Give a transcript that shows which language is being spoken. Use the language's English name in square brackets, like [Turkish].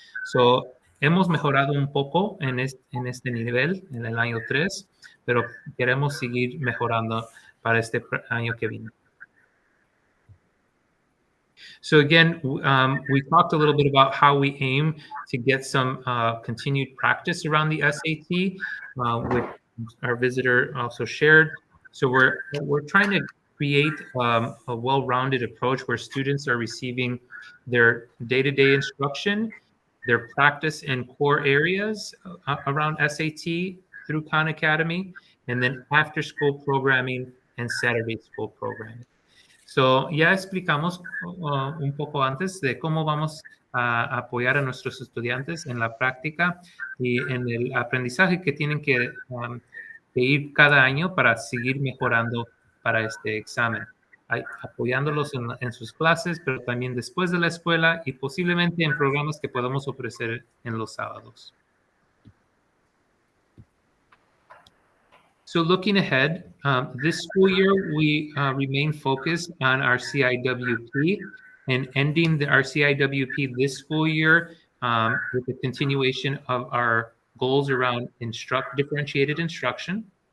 [Spanish] So, hemos mejorado un poco en este nivel en el año 3, pero queremos seguir mejorando para este año que viene. [English] So again, we talked a little bit about how we aim to get some continued practice around the SAT, which our visitor also shared. So we're trying to create a well-rounded approach where students are receiving their day-to-day instruction, their practice in core areas around SAT through Khan Academy, and then after-school programming and Saturday school programming. [Spanish] So, ya explicamos un poco antes de cómo vamos a apoyar a nuestros estudiantes en la práctica y en el aprendizaje que tienen que ir cada año para seguir mejorando para este examen. Apoyándolos en sus clases, pero también después de la escuela y posiblemente en programas que podamos ofrecer en los sábados. [English] So looking ahead, this school year, we remain focused on our CIWP and ending our CIWP this school year with the continuation of our goals around differentiated instruction,